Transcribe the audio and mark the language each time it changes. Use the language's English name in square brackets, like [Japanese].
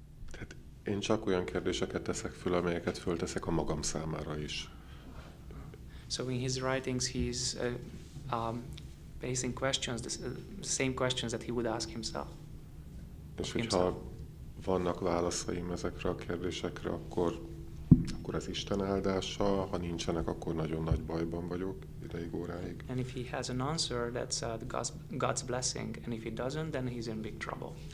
[Hungarian] Tehát én csak olyan kérdéseket teszek föl, amelyeket fölteszek a magam számára is. [English] So in his writings, he's basing questions, the same questions that he would ask himself. [Hungarian] És hogyha vannak válaszaim ezekre a kérdésekre, akkor az Isten áldása, ha nincsenek, akkor nagyon nagy bajban vagyok ideig, óráig. [English] And if he has an answer, that's God's blessing, and if he doesn't, then he's in big trouble.